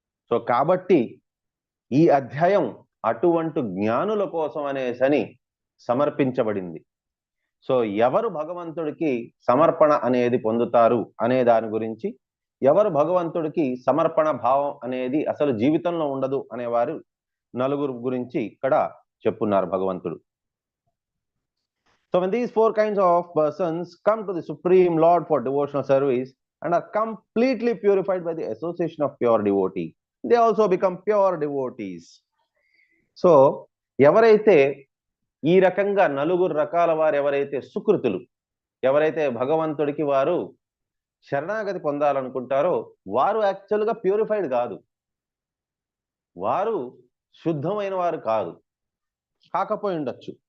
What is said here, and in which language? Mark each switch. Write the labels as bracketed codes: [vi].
[te] So కాబట్టి ఈ అధ్యాయం అటువంటి జ్ఞానుల కోసం అనేసని సమర్పించబడింది. సో ఎవరు భగవంతుడికి సమర్పణ అనేది పొందుతారు అనే దాని గురించి, ఎవరు భగవంతుడికి సమర్పణ భావం అనేది అసలు జీవితంలో ఉండదు అనేవారు నలుగురు గురించి ఇక్కడ చెప్పున్నారు భగవంతుడు. [en] So when these 4 kinds of persons come to the Supreme Lord for devotional service and are completely purified by the association of pure devotee, they also become pure devotees. [te] So ఎవరైతే ఈ రకంగా నలుగురు రకాల వారు ఎవరైతే సుకృతులు, ఎవరైతే భగవంతుడికి వారు శరణాగతి పొందాలనుకుంటారో వారు యాక్చువల్గా ప్యూరిఫైడ్ కాదు, వారు శుద్ధమైన వారు కాదు, కాకపోయి ఉండొచ్చు.